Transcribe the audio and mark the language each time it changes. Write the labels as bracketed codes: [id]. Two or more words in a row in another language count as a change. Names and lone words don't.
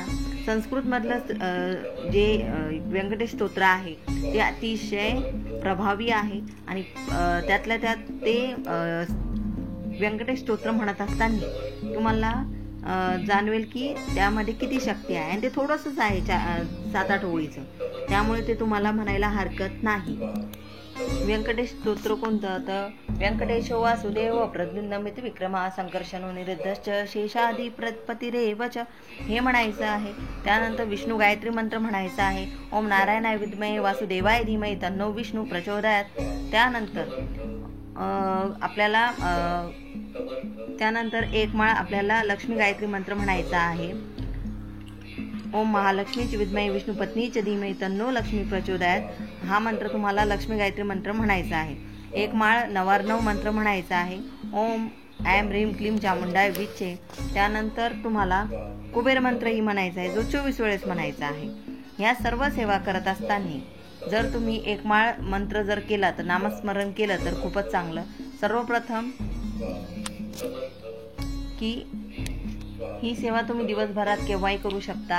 [mr] संस्कृतमधलं जे व्यंकटेश स्तोत्र आहे ते अतिशय प्रभावी आहे आणि त्यातल्या त्यात ते व्यंकटेश स्तोत्र म्हणत असताना तुम्हाला जाणवेल की त्यामध्ये किती शक्ती आहे, आणि ते थोडंसंच आहे 7-8 ओळीचं. त्यामुळे ते तुम्हाला म्हणायला हरकत नाही. व्यंकटेश स्तोत्र कोणतं तर [sa] व्यंकटेश वासुदेव प्रद्युम्नमित विक्रमा संकर्षणो निरुद्धश्च शेषादी प्रतपतिरेवच [mr] हे म्हणायचं आहे. त्यानंतर विष्णू गायत्री मंत्र म्हणायचा आहे. [sa] ओम नारायणाय विद्महे वासुदेवाय धीमहि तन्नो विष्णू प्रचोदयात. [mr] त्यानंतर एक माळ आपल्याला लक्ष्मी गायत्री मंत्र म्हणायचा आहे. [sa] ओम महालक्ष्मीची विद्महे विष्णू पत्नीच धीमहि तन्नो लक्ष्मी प्रचोदयात. [mr] हा मंत्र तुम्हाला लक्ष्मी गायत्री मंत्र म्हणायचा आहे. एक माळ 9 मंत्र म्हणायचा आहे. [sa] ओम ऐं ह्रीं क्लीं चामुंडाय विचे. [mr] त्यानंतर तुम्हाला कुबेर मंत्रही म्हणायचा आहे जो 24 वेळेस म्हणायचा आहे. ह्या सर्व सेवा करत असताना जर तुम्ही एक माळ मंत्र जर केला तर नामस्मरण केलं तर खूपच चांगलं. सर्वप्रथम की ही सेवा तुम्ही दिवसभरात केव्हाही करू शकता.